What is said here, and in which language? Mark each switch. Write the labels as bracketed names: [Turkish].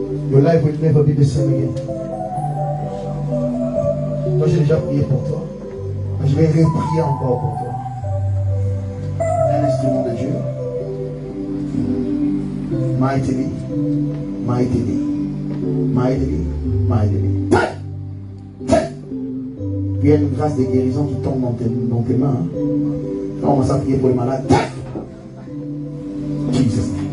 [English] Your life will never be the same again. [French] Moi, j'ai déjà prié pour toi. Je vais reprier encore pour toi. Un instrument de Dieu. [English] Mightily, mightily, mightily, mightily. [French] Il y a une grâce de guérison qui tombe dans tes mains. On va s'appuyer pour les malades. Jesus.